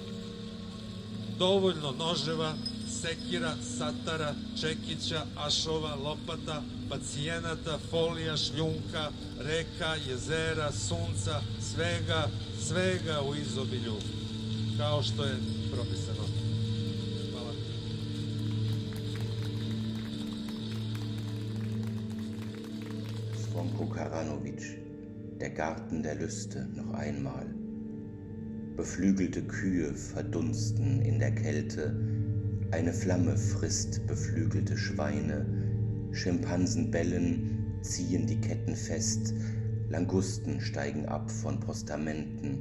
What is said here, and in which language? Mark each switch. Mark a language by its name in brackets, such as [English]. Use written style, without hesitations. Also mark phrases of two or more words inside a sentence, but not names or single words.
[Serbian] Dovoljno noževa, sekira, satara, čekića, ašova, lopata, pacijenata, folija, šljunka, reka, jezera, sunca, svega u izobilju, kao što je propisano. Hvala. Zvonko Karanovic, [German] Der Garten der Lüste, noch einmal. Beflügelte Kühe verdunsten in der Kälte, eine Flamme frisst beflügelte Schweine, Schimpansen bellen, ziehen die Ketten fest, Langusten steigen ab von Postamenten.